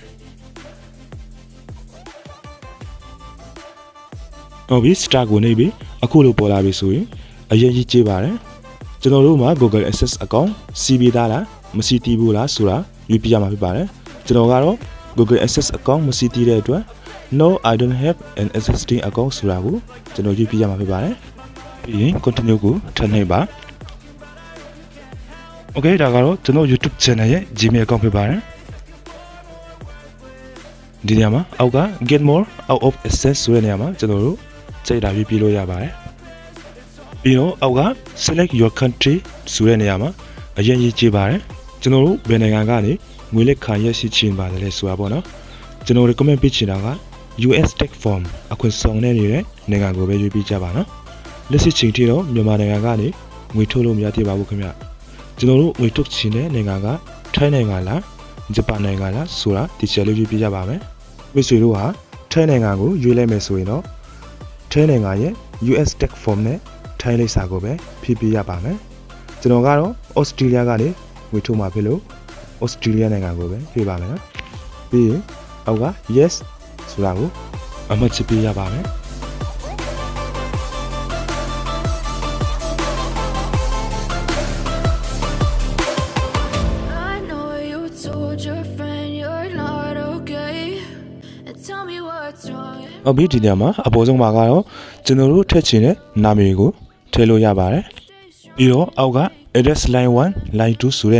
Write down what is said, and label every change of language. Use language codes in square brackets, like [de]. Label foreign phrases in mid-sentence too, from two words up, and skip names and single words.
[my] ဟုတ်ပြီ start ကိုနှိပ်ပြီးအခုလိုပေါ်လာပြီဆိုရင်အရင်ကြီးကြည့်ပါတယ်ကျွန်တော်တို့မှာ [en] Google Access account [my] စီးပြီးသားလားမစီးတီးဘူးလားဆိုတာရွေးပြရမှာဖြစ်ပါတယ်ကျွန်တော်ကတော့ [en] Google Access account [my] မစီးတီးတဲ့အတွက် [en] No I don't have an existing account [my] ဆိုတာကိုကျွန်တော်ရွေးပြရမှာဖြစ်ပါတယ်ပြီးရင် continue ကိုထပ်နှိပ်ပါ Okay ဒါကတော့ကျွန်တော် [en] YouTube channel [my] ရဲ့ [en] Gmail account [my] ဖြစ်ပါတယ်ဒီနေရာမှာအောက်က [en] get more out of access [my] ဆိုတဲ့နေရာမှာကျွန်တော်တို့ချိန်တာပြလို့ရပါတယ်ပြီးတော့အောက်က [en] select your country [my] ဆို တဲ့နေရာမှာအရင်ရေးကြည့်ပါတယ်ကျွန်တော်တို့ဘယ်နိုင်ငံကနေငွေလက်ခံရရှိခြင်းပါတယ်လဲဆိုတာပေါ့နော်ကျွန်တော် recommend ပေးချင်တာက [en] US tax form [my] အခွင့်ဆောင်နေတဲ့နိုင်ငံကိုပဲရွေးပြီးကြပါနော်လက်ရှိချိန်ထိတော့ မြန်မာနိုင်ငံကနေငွေထုတ်လို့မရသေးပါဘူးခင်ဗျကျွန်တော်တို့ငွေထုတ်ချင်တဲ့နိုင်ငံကထိုင်းနိုင်ငံလားဂျပန်နိုင်ငံလားဆိုတာဒီချက်လေးရွေးပြီးကြပါမယ်မိတ်ဆွေတို့ဟာထိုင်းနိုင်ငံကိုရွေးလိုက်မယ်ဆိုရင်တော့ထိုင်းနိုင်ငံရဲ့ [en] US tax form [my] နဲ့ထိုင်းလိပ်စာကိုပဲဖြည့်ပြရပါမယ်ကျွန်တော်ကတော့ Australia ကနေငွေထုတ်မှာဖြစ်လို့ Australia နိုင်ငံကိုပဲဖြည့်ပါမယ်နော်ပြီးရင်အောက်က yes ဆိုတာကိုအမှတ်ချပြရပါမယ် အဘိဒီညမှာအပေါ်ဆုံးမှာကတော့ကျွန်တော်တို့ထည့်ချင်တဲ့နာမည်ကိုထည့်လို့ရပါတယ်ပြီးတော့အောက်က [en] address line 1 line 2 [my] ဆို